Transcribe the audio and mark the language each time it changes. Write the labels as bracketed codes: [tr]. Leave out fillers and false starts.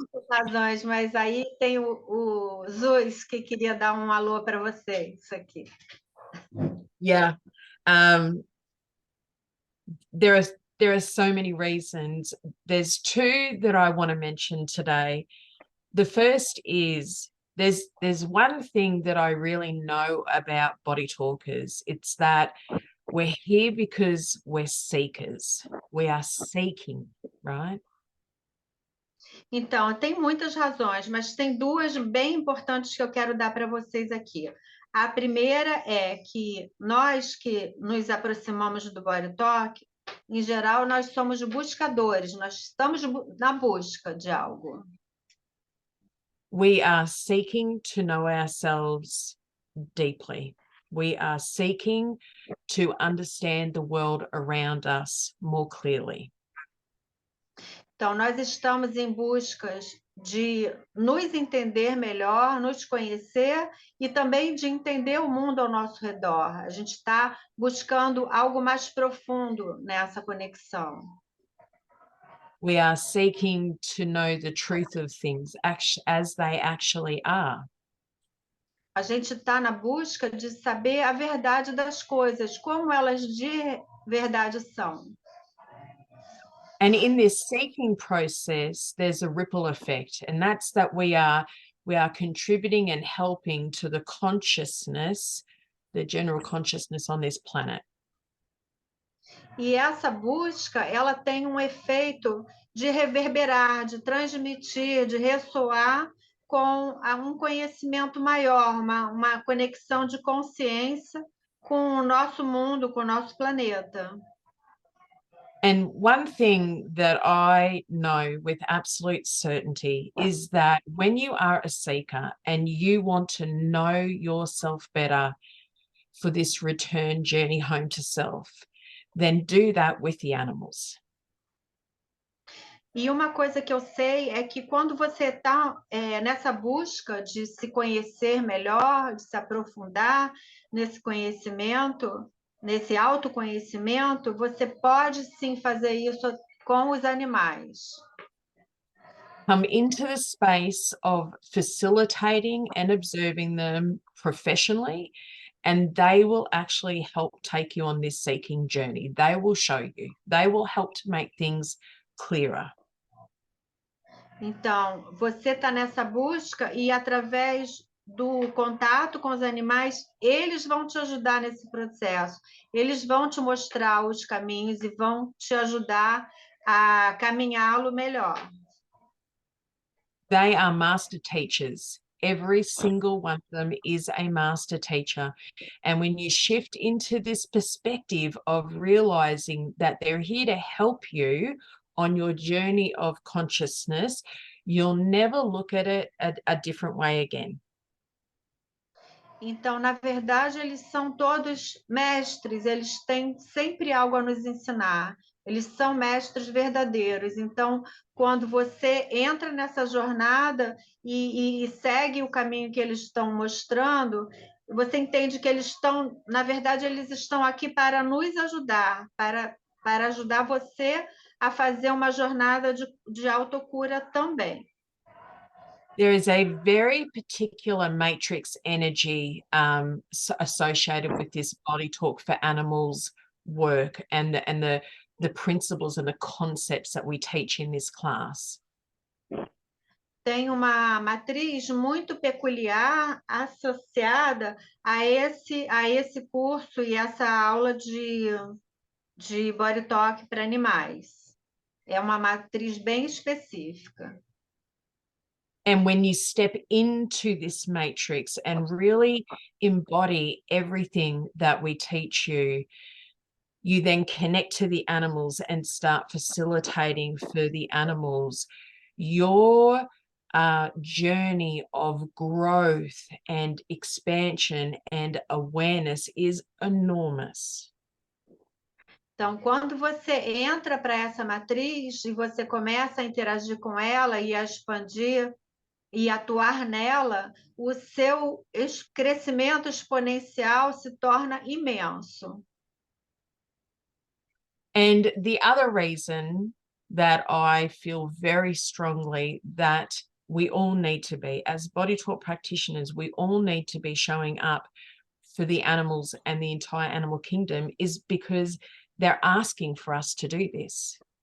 [pt] Razões, mas aí tem o Zeus que queria dar um alô para vocês aqui. [en] Yeah. There are so many reasons. There's two that I want to mention today. The first is there's one thing that I really know about body talkers. It's that we're here because we're seekers. We are seeking, right? [pt] Então, tem muitas razões, mas tem duas bem importantes que eu quero dar para vocês aqui. A primeira é que nós que nos aproximamos do BodyTalk, em geral, nós somos buscadores, nós estamos na busca de algo. [en] We are seeking to know ourselves deeply. We are seeking to understand the world around us more clearly. [pt] Então, nós estamos em busca de nos entender melhor, nos conhecer e também de entender o mundo ao nosso redor. A gente está buscando algo mais profundo nessa conexão. [en] We are seeking to know the truth of things as they actually are. [pt] A gente está na busca de saber a verdade das coisas, como elas de verdade são. [en] And in this seeking process, there's a ripple effect, and that's that we are contributing and helping to the consciousness, the general consciousness on this planet. [pt] E essa busca, ela tem um efeito de reverberar, de transmitir, de ressoar com um conhecimento maior, uma conexão de consciência com o nosso mundo, com o nosso planeta. [en] And one thing that I know with absolute certainty is that when you are a seeker and you want to know yourself better for this return journey home to self, then do that with the animals. [pt] E uma coisa que eu sei é que quando você está nessa busca de se conhecer melhor, de se aprofundar nesse conhecimento, nesse autoconhecimento, você pode sim fazer isso com os animais. [en] Come into the space of facilitating and observing them professionally, and they will actually help take you on this seeking journey. They will show you, they will help to make things clearer. [pt] Então, você está nessa busca e através do contato com os animais, eles vão te ajudar nesse processo. Eles vão te mostrar os caminhos e vão te ajudar a caminhá-lo melhor. [en] They are master teachers. Every single one of them is a master teacher. And when you shift into this perspective of realizing that they're here to help you on your journey of consciousness, you'll never look at it a different way again. [pt] Então, na verdade, eles são todos mestres, eles têm sempre algo a nos ensinar. Eles são mestres verdadeiros. Então, quando você entra nessa jornada e segue o caminho que eles estão mostrando, você entende que eles estão, na verdade, eles estão aqui para nos ajudar, para ajudar você a fazer uma jornada de autocura também. [en] There is a very particular matrix energy associated with this body talk for animals work and the principles and the concepts that we teach in this class. [pt] Tem uma matriz muito peculiar associada a esse curso e essa aula de BodyTalk para animais. É uma matriz bem específica. [en] And when you step into this matrix and really embody everything that we teach you, you then connect to the animals and start facilitating for the animals your journey of growth and expansion and awareness is enormous. [pt] Então, quando você entra para essa matriz e você começa a interagir com ela e a expandir e atuar nela, o seu crescimento exponencial se torna imenso. [en] And the other reason that I feel very strongly that we all need to be, as body talk practitioners, we all need to be showing up for the animals and the entire animal kingdom is because they're asking for us to do this.